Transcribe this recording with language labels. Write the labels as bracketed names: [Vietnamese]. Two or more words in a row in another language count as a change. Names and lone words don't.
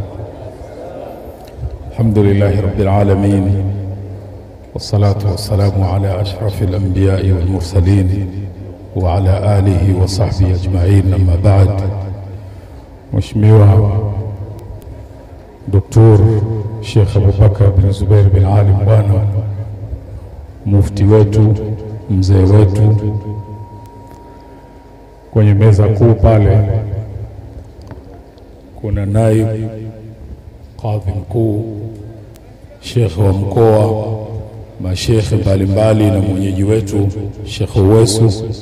[Arabic] الحمد لله رب العالمين، والصلاة والسلام على أشرف الأنبياء والمرسلين وعلى آله وصحبه أجمعين. أما بعد، [Swahili] Mheshimiwa Dr. Sheikh Abubakar bin Zubair bin Ali Mbwana, mufti wetu, mzee wetu, kwenye meza kuu pale kuna naib kadhi mkuu, Sheikh wa mkoa, mashekhe mbalimbali na mwenyeji wetu Sheikh Uwesu.